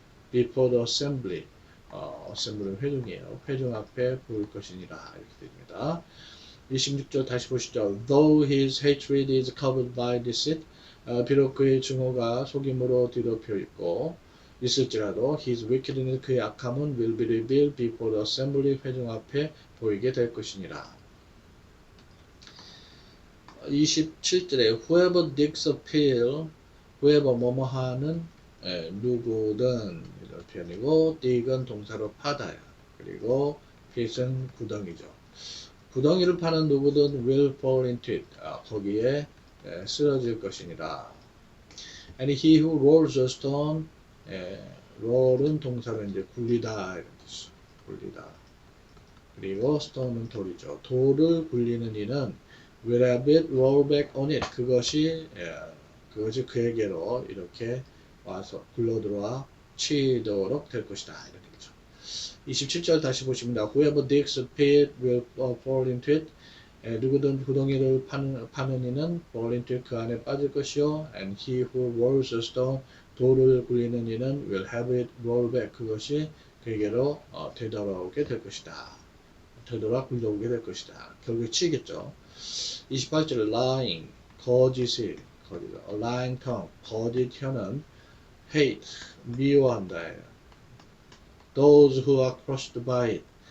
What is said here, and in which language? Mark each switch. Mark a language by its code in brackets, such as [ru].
[en] before the assembly, [ko] assembly는 회중이에요. 회중 앞에 보일 것이니라 이렇게 됩니다. 26절 다시 보시죠. [en] Though his hatred is covered by deceit, [ko] 비록 그의 증오가 속임으로 뒤덮여 있고 있을지라도 [en] his wickedness [ko] 그의 악함은 [en] will be revealed before the assembly [ko] 회중 앞에 보이게 될 것이니라. 27절에 [en] whoever digs a pit, [ko] whoever 뭐뭐하는 누구든 이런 표현이고 dig은 동사로 파다야. 그리고 pit은 구덩이죠. 구덩이를 파는 누구든 [en] will fall into it. [ko] 거기에 쓰러질 것이니라. [en] And he who rolls a stone, [ko] roll은 동사로 이제 굴리다 이런 뜻이죠. 굴리다. 그리고 stone은 돌이죠. 돌을 굴리는 이는 [en] will have it roll back on it. [ko] 그것이 그에게로 이렇게 와서 굴러들어와 치도록 될 것이다. 이렇게 되죠. 27절 다시 보십니다. [en] Whoever digs a pit will fall into it. [ko] 누구든 구덩이를 파는 이는 [en] fall into it, [ko] 그 안에 빠질 것이요. [en] And he who rolls a stone, [ko] 돌을 굴리는 이는 [en] will have it roll back. [ko] 그것이 그에게로 되돌아오게 될 것이다. 되돌아 굴러오게 될 것이다. 결국에 치겠죠. 28절 lying, 거짓이, lying tongue, 거짓 혀는 hate, 미워한다. [en] Those who are crushed by it.